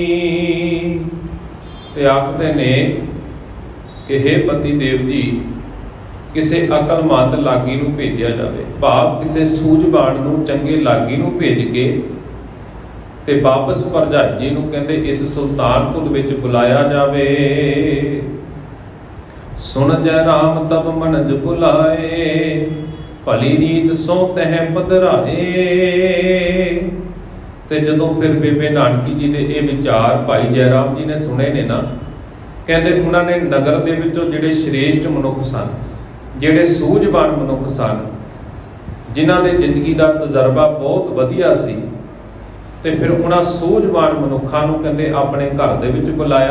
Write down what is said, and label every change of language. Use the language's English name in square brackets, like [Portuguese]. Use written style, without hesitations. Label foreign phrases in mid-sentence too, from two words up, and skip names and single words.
[Punjabi] ਤੇ ਆਖਤੇ ਨੇ ਕਿ ਹੇ ਪਤੀ ਦੇਵ ਜੀ ਕਿਸੀ ਅਕਲਮੰਦ ਲਾਗੀ ਨੂੰ ਭੇਜਿਆ ਜਾਏ, ਭਾਵ ਕਿਸੀ ਸੂਝਬਾਣ ਨੂੰ ਚੰਗੇ ਲਾਗੀ ਨੂੰ ਭੇਜ ਕੇ ਤੇ ਵਾਪਸ ਭਰਜਾਈ ਜੀ ਨੂੰ ਕਹੰਦੇ ਇਸ ਸੁਲਤਾਨਪੁਰ ਵਿਚ ਬੁਲਾਇਆ ਜਾਵੇ। [Braj] सुन जय राम तब मनज बुलाए, भली रीत सो तह पधराए। [Punjabi] ਤੇ ਜਦੋਂ ਫਿਰ ਬੇਬੇ ਨਾਨਕੀ ਜੀ ਦੇ ਯੇ ਵਿਚਾਰ ਭਾਈ ਜੈਰਾਮ ਜੀ ਨੇ ਸੁਣੇ ਨੇ ਨਾ, ਕਹੰਦੇ ਉਨ੍ਹੋਂਨੇ ਨਗਰ ਦੇ ਵਿਚੋਂ ਜਿਹੜੇ ਸ਼੍ਰੇਸ਼ਟ ਮਨੁਖ ਸਨ, ਜਿਹੜੇ ਸੂਝਬਾਨ ਮਨੁਖ ਸਨ, ਜਿਨ੍ਹਾਂ ਦੇ ਜ਼ਿੰਦਗੀ ਕਾ ਤਜਰਬਾ ਬਹੁਤ ਵਧਿਆ ਸੀ, ਤੇ ਫਿਰ ਉਨ੍ਹਾਂ ਸੂਝਬਾਨ ਮਨੁਖਾਂ ਨੂੰ ਕਹੰਦੇ ਅਪਨੇ ਘਰ ਦੇ ਵਿਚ ਬੁਲਾਇਆ।